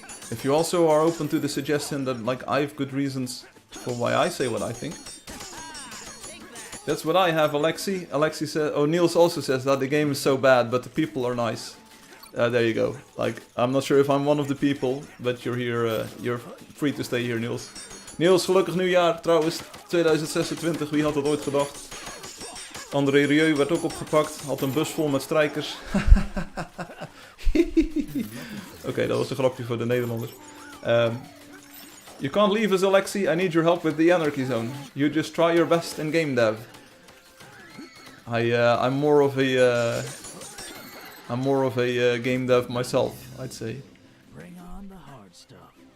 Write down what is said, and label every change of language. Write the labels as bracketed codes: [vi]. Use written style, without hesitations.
[en] If you also are open to the suggestion that like I have good reasons for why I say what I think. That's what I have, Alexi. Alexi says, oh, Niels also says that the game is so bad, but the people are nice. There you go. Like, I'm not sure if I'm one of the people, but you're here, you're free to stay here, Niels. [nl] Niels, gelukkig nieuwjaar trouwens, 2026, wie had dat ooit gedacht? André Rieu werd ook opgepakt, had een bus vol met strijkers. Oké, dat was een grapje voor de Nederlanders. [en] You can't leave us, Alexi. I need your help with the Anarchy Zone. You just try your best in game dev. I'm more of a game dev myself, I'd say. Bring on the hard stuff.